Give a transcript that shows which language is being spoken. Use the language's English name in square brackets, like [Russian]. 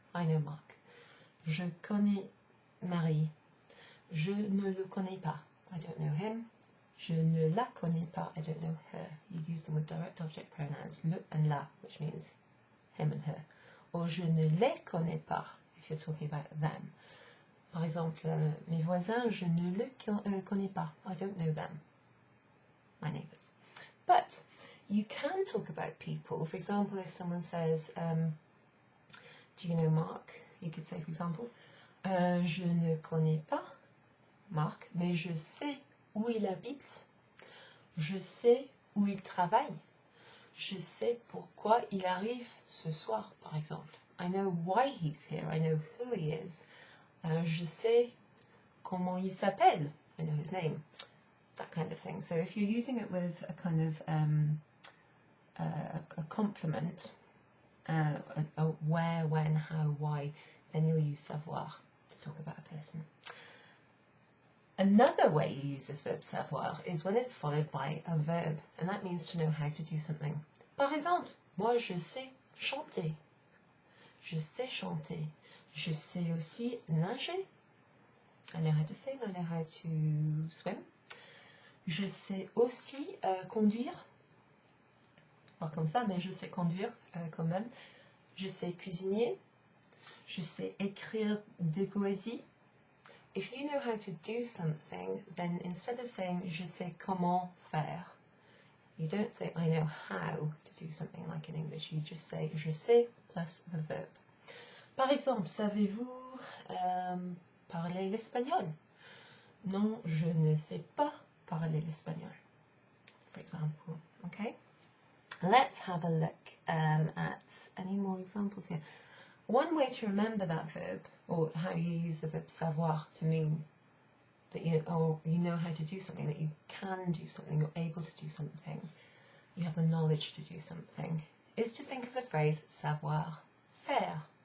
[English] I know Mark. [French] Je connais Marie. Je ne le connais pas. [English] I don't know him. [French] Je ne la connais pas. [English] I don't know her. You use them with direct object pronouns, le and la, which means him and her. Or [French] je ne les connais pas, [English] if you're talking about them. [French] Par exemple, mes voisins, je ne les connais pas. [English] I don't know them. My neighbours. But you can talk about people. For example, if someone says, do you know Mark? You could say, for example, [French] je ne connais pas Marc, mais je sais où il habite. Je sais où il travaille. Je sais pourquoi il arrive ce soir, par exemple. [English] I know why he's here. I know who he is. [French] Je sais comment il s'appelle. [English] I know his name. That kind of thing. So if you're using it with a kind of a complement, a where, when, how, why, then you'll use savoir to talk about a person. Another way you use this verb savoir is when it's followed by a verb, and that means to know how to do something. [French] Par exemple, moi je sais chanter. Je sais chanter. Je sais aussi nager. [English] I know how to sing, I know how to swim. [French] Je sais aussi conduire. Pas comme ça, mais je sais conduire quand même. Je sais cuisiner. Je sais écrire des poésies. [English] If you know how to do something, then instead of saying [French] je sais comment faire, [English] you don't say I know how to do something like in English. You just say [French] je sais [English] plus the verb. [French] Par exemple, savez-vous parler l'espagnol? Non, je ne sais pas parler l'espagnol. [English] For example, okay? Let's have a look at any more examples here. One way to remember that verb, or how you use the verb savoir to mean that you know how to do something, that you can do something, you're able to do something, you have the knowledge to do something, is to think of the phrase savoir faire.